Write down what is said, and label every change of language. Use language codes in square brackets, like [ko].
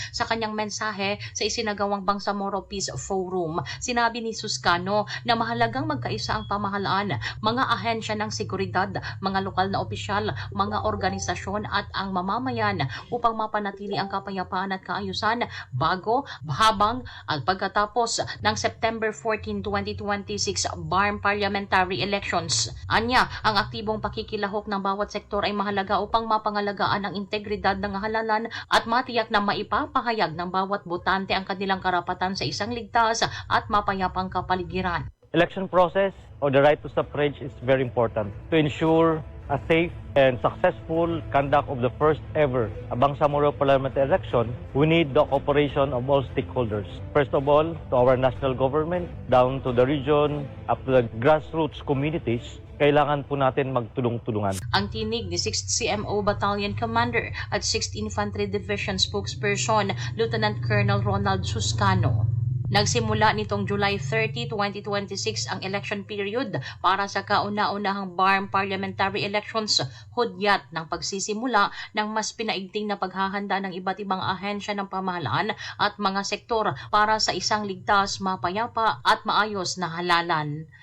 [tl] Sa kanyang mensahe sa isinagawang Bangsamoro Peace Forum, sinabi ni Suscano na mahalagang magkaisa ang pamahalaan, mga ahensya ng seguridad, mga lokal na opisyal, mga organisasyon at ang mamamayan upang mapanatili ang kapayapaan at kaayusan bago, habang at pagkatapos ng September 14, 2026 BARM Parliamentary Elections. Anya, ang aktibong pakikilahok ng bawat sektor ay mahalaga upang mapangalagaan ang integridad ng halalan at matiyak na maipapahayag ng bawat botante ang kanilang karapatan sa isang ligtas at mapayapang kapaligiran. [en] Election process or the right to suffrage is very important to ensure a safe and successful conduct of the first ever Bangsamoro parliamentary election. We need the cooperation of all stakeholders. First of all, to our national government, down to the region, up to the grassroots communities. [tl] Kailangan po natin magtulong-tulungan. Ang tinig ni 6th CMO Battalion Commander at 6th Infantry Division Spokesperson Lieutenant Colonel Ronald Suscano. Nagsimula nitong July 30, 2026 ang election period para sa kauna-unahang BARM parliamentary elections, hudyat ng pagsisimula ng mas pinaigting na paghahanda ng iba't ibang ahensya ng pamahalaan at mga sektor para sa isang ligtas, mapayapa at maayos na halalan.